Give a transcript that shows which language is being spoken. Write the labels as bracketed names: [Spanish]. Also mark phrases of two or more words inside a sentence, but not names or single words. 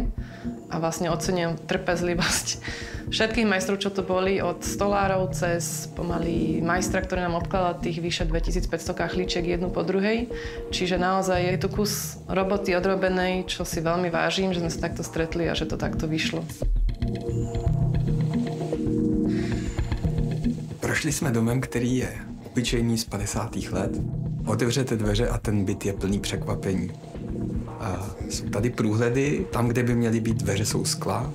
[Slovak] A vlastne oceňujem trpezlivosť všetkých majstrov, čo tu boli, od stolárov cez pomaly majstra, ktorý nám obkladal tých vyše 2500 kachličiek jednu po druhej. Čiže naozaj je tu kus roboty odrobenej, čo si veľmi vážim, že sme sa takto stretli a že to takto vyšlo. [Czech] Prošli jsme domem, který je obyčejný z 50. let. Otevřete dveře a ten byt je plný překvapení. A jsou tady průhledy, tam, kde by měly být dveře, jsou skla.